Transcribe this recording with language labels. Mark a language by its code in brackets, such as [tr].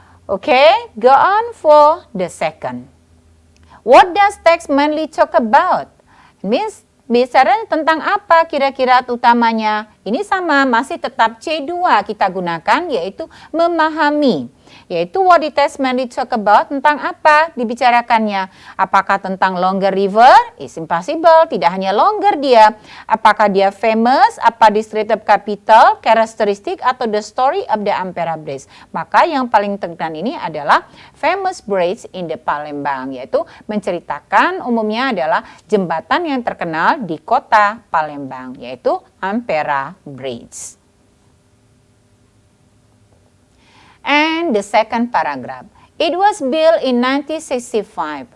[en] Okay, go on for the second. What does text mainly talk about? [id] Means bicara tentang apa kira-kira utamanya? Ini sama, masih tetap C2 kita gunakan, yaitu memahami. [en] Yaitu what the text mainly talk about, [id] tentang apa dibicarakannya. Apakah tentang [en] longer river? It's impossible, [id] tidak hanya longer dia. Apakah dia famous, apa descriptive capital, karakteristik, atau [en] the story of the Ampera Bridge. [id] Maka yang paling terkenal ini adalah [en] famous bridge in the Palembang, [id] yaitu menceritakan umumnya adalah jembatan yang terkenal di kota Palembang, yaitu Ampera Bridge. [en] And the second paragraph, it was built in 1965.